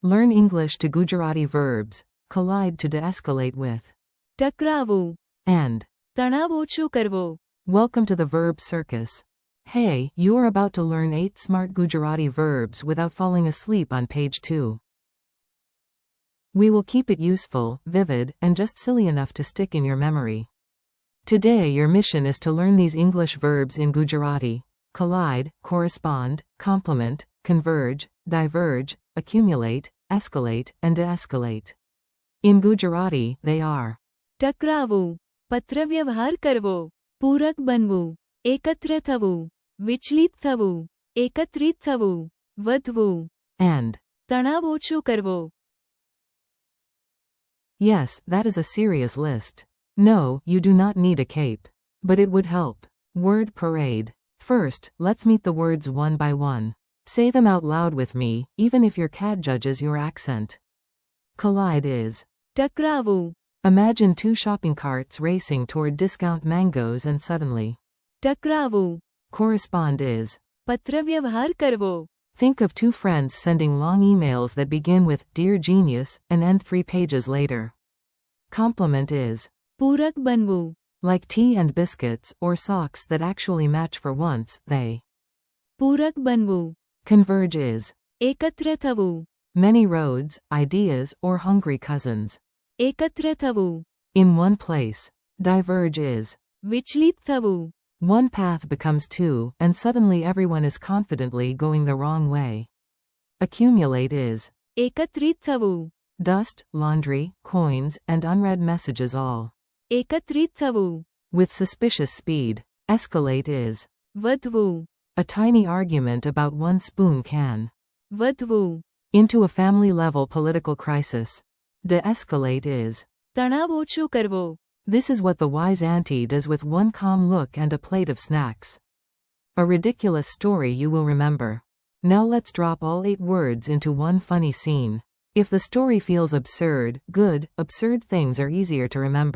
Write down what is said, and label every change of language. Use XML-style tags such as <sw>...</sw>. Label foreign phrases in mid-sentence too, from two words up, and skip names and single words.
<en>Learn English to Gujarati verbs. Collide to de-escalate with.</en> <gu>ટકરાવું,</gu> <en>And.</en> <gu>તણાવ ઓછો કરવો.</gu> <en>Welcome to the verb circus. Hey, you are about to learn 8 smart Gujarati verbs without falling asleep on page 2. We will keep it useful, vivid, and just silly enough to stick in your memory. Today your mission is to learn these English verbs in Gujarati: collide, correspond, complement, converge, diverge, accumulate, escalate, and de-escalate. In Gujarati, they are</en> <gu>ટકરાવું, પત્રવ્યવહાર કરવો, પૂરક બનવું, એકત્ર થવું, વિચલિત થવું, એકત્રિત થવું, વધવું,</gu> <en>and.</en> <gu>તણાવ ઓછો કરવો.</gu> <en>Yes, that is a serious list. No, you do not need a cape. But it would help. Word parade. First, let's meet the words one by one. Say them out loud with me, even if your cat judges your accent. Collide is.</en> <gu>ટકરાવું,</gu> <en>Imagine 2 shopping carts racing toward discount mangoes and suddenly.</en> <gu>ટકરાવું,</gu> <en>Correspond is.</en> <gu>પત્રવ્યવહાર કરવો.</gu> <en>Think of 2 friends sending long emails that begin with "Dear Genius" and end 3 pages later. Complement is.</en> <gu>પૂરક બનવું,</gu> <en>Like tea and biscuits, or socks that actually match for once, they.</en> <gu>પૂરક બનવું,</gu> <en>Converge is.</en> <gu>એકત્ર થવું,</gu> <en>Many roads, ideas, or hungry cousins.</en> <gu>એકત્ર થવું,</gu> <en>In one place. Diverge is.</en> <gu>વિચલિત થવું,</gu> <en>One path becomes 2, and suddenly everyone is confidently going the wrong way. Accumulate is.</en> <gu>એકત્રિત થવું,</gu> <en>Dust, laundry, coins, and unread messages all.</en> <gu>એકત્રિત થવું,</gu> <en>With suspicious speed. Escalate is.</en> <gu>વધવું,</gu> <en>A tiny argument about 1 spoon can.</en> <gu>વધવું,</gu> <en>Into a family-level political crisis. De-escalate is.</en> <gu>તણાવ ઓછો કરવો.</gu> <en>This is what the wise auntie does with 1 calm look and a plate of snacks. A ridiculous story you will remember. Now let's drop all 8 words into 1 funny scene. If the story feels absurd, good, absurd things are easier to remember.</en>